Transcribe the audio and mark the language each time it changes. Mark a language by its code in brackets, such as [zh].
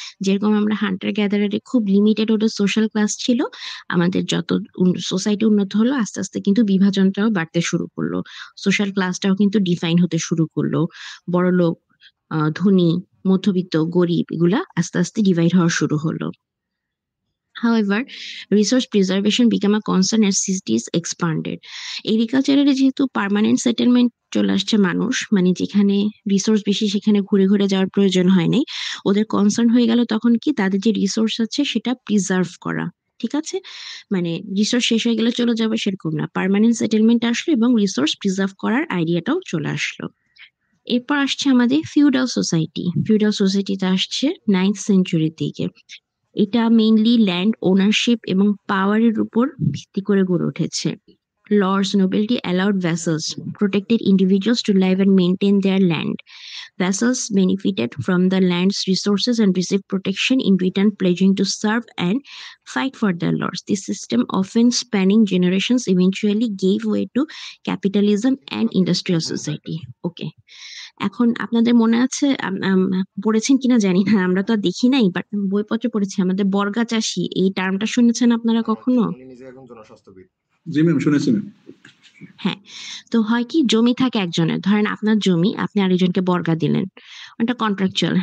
[bn] যেরকম আমরা হান্টার গ্যাদারারে খুব লিমিটেড ওদের সোশ্যাল ক্লাস ছিল, আমাদের যত সোসাইটি উন্নত হলো আস্তে আস্তে কিন্তু বিভাজনটাও বাড়তে শুরু করলো, সোশ্যাল ক্লাসটাও কিন্তু ডিফাইন হতে শুরু করলো, বড়লোক, ধনী, মধ্যবিত্ত, গরিব এগুলা আস্তে আস্তে ডিভাইড হওয়া শুরু হলো। [en] However, resource preservation became a concern as cities expanded. [bn] এগ্রিকালচারের যেহেতু পার্মানেন্ট সেটেলমেন্ট চলে আসছে, মানুষ মানে যেখানে রিসোর্স বেশি সেখানে ঘুরে ঘুরে যাওয়ার প্রয়োজন হয় নাই, ওদের কনসার্ন হয়ে গেল তখন কি তাদের যে রিসোর্স আছে সেটা প্রিজার্ভ করা। ঠিক আছে, মানে রিসোর্স শেষ হয়ে গেলে চলে যাবে সেরকম না, পার্মানেন্ট সেটেলমেন্ট আসলো এবং রিসোর্স প্রিজার্ভ করার আইডিয়াটাও চলে আসলো। এরপর আসছে আমাদের ফিউডাল সোসাইটি। ফিউডাল সোসাইটিতে আসছে 9th সেঞ্চুরির দিকে। এটা মেইনলি ল্যান্ড ওনারশিপ এবং পাওয়ারের উপর ভিত্তি করে গড়ে উঠেছে। [en] Lords nobility allowed vassals, protected individuals to live and maintain their land. Vassals benefited from the land's resources and received protection in return, pledging to serve and fight for their lords. This system, often spanning generations, eventually gave way to capitalism and industrial society. Okay. [bn] এখন আপনাদের মনে আছে, পড়েছেন কিনা জানি না, আমরা তো আর দেখি নাই, বাট বইপত্র পড়েছি, আমাদের বর্গা চাষী এই টার্মটা শুনেছেন আপনারা কখনো? উনি নিজে একজন জনস্বাস্থ্যবিদ। জি ম্যাম, শুনেছি ম্যাম। হ্যাঁ, তো হয় কি জমি থাকে একজনের, ধরেন আপনার জমি, আপনি আরেকজনকে বর্গা দিলেন, ওটা কন্ট্রাকচুয়াল।